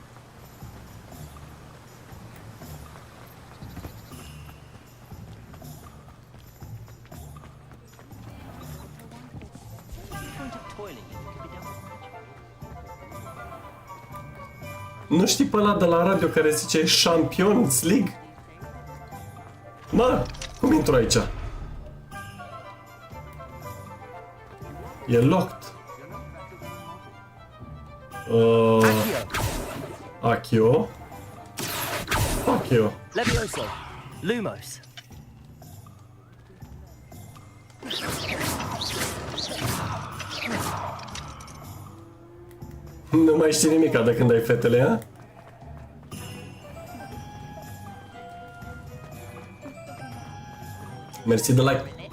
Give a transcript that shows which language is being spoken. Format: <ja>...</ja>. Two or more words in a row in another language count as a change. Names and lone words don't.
<ro>Nu știi pe ăla de la radio care zice Champions League? Mă, cum intru aici? E locked. Accio. Accio. Levioso. Lumos. Nu mai știi nimica de când ai fetele, a? Mersi de like.</ro>